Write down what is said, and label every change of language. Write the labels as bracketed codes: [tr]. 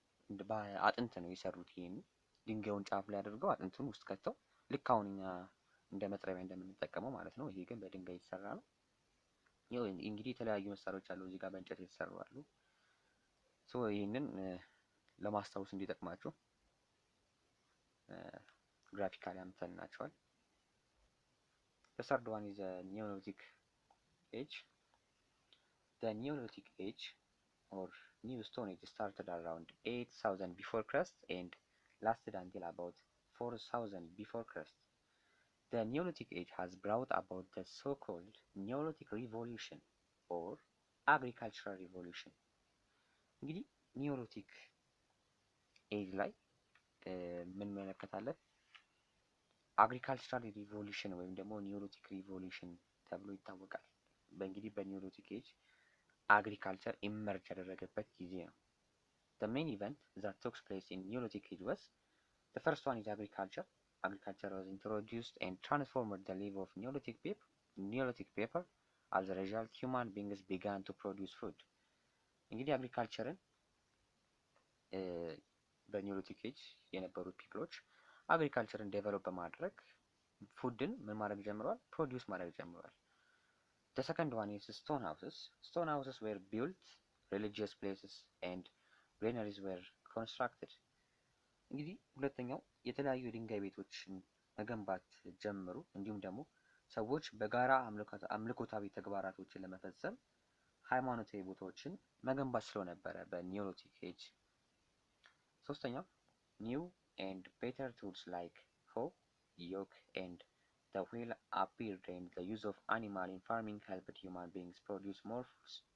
[am] በአጥንት ነው የሰሩት። ይሄን ድንጋዩን ጫፍ ላይ አድርገው አጥንቱን ውስጥ ከተው ልክ አሁን እኛ እንደ መጥረቢያ እንደምንጠቀመው ማለት ነው። ይሄ ግን በድንጋይ የተሰራ ነው። ይኸው እንግዲህ የተለያዩ መሳሪያዎች አሉ እዚህ ጋር በእንጨት የተሰሩ አሉ። ሶ ይህንን ለማስታወስ እንዲጠቅማችሁ ግራፊካሊ አምጥተንላችኋል። [en] The third one is the Neolithic age. The Neolithic age or New Stone Age started around 8000 before Christ and lasted until about 4000 before Christ. The Neolithic age has brought about the so-called Neolithic Revolution or [am] አግሪካልቸራል ሪቮሉሽን። እንግዲህ ኒዮሊቲክ ኤጅ ላይ ምን እንመለከታለን? አግሪካልቸራል ሪቮሉሽን ወይም ደግሞ ኒዮሊቲክ ሪቮሉሽን ተብሎ ይታወቃል። በእንግዲህ በኒዮሊቲክ ኤጅ አግሪካልቸር ኢመርጅ ያደረገበት ጊዜ ነው። [en] The main event that took place in Neolithic age was the first one is agriculture. Agriculture was introduced and transformed the life of Neolithic people. As a result, human beings began to produce food. [am] እንግዲህ አግሪካልቸርን በኒዮሊቲክ ኤጅ የነበሩት ፒፕሎች አግሪካልቸርን ዴቨሎፕ በማድረግ ፉድን ምን ማድረግ ጀምረዋል? ፕሮዲውስ ማድረግ ጀምረዋል። [en] The second one is stone houses. Stone houses were built, religious places and granaries were constructed. [am] እንግዲህ ሁለተኛው የተለያዩ የድንጋይ ቤቶችን መገንባት ጀመሩ። እንዲሁም ደግሞ ሰዎች በጋራ አምልኮታዊ ተግባራቶችን ለመፈጸም ሃይማኖታዊ ቦታዎችን መገንባት ስለነበረ በኒዮሊቲክ ኤጅ። ሶስተኛው ኒው ኤንድ ቤተር ቱልስ ላይክ ሆ ዮክ ኤንድ [en] the wheel appeared and the use of animal in farming helped human beings produce more foods.